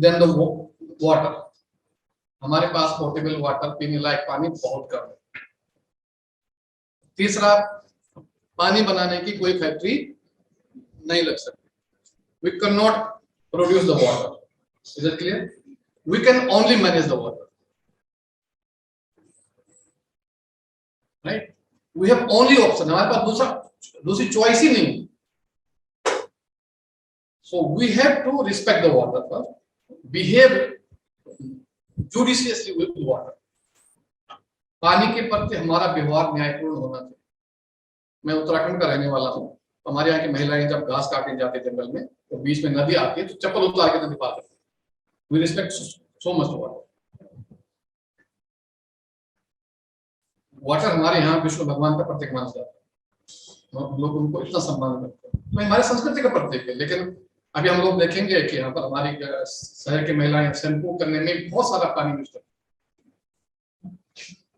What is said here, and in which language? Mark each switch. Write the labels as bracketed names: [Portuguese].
[English] then the water, [Hindi] हमारे पास portable water, पीने लायक पानी बहुत कम है। तीसरा, पानी बनाने की कोई फैक्ट्री नहीं लग सकती। [English] We can not produce the water, is it clear? We can only manage the water, right? We have only option, [Hindi] हमारे पास दूसरी चॉइस ही नहीं। [English] So we have to respect the water first, behave judiciously with the water. [Hindi] पानी के प्रति हमारा व्यवहार न्यायपूर्ण होना चाहिए। मैं उत्तराखंड का रहने वाला हूँ। हमारे यहाँ की महिलाएं जब घास काटने जाती है जंगल में, तो बीच में नदी आती है, तो चप्पल उतार के नदी पार करती है। [English] We respect so much water. [Hindi] Water हमारे यहाँ विष्णु भगवान का प्रतीक माना जाता है, हम लोग उनको इतना सम्मान करते हैं, तो हमारी संस्कृति का प्रतीक है। लेकिन अभी हम लोग देखेंगे कि यहाँ पर हमारी शहर की महिलाएं शैम्पू करने में बहुत सारा पानी यूज करती हैं।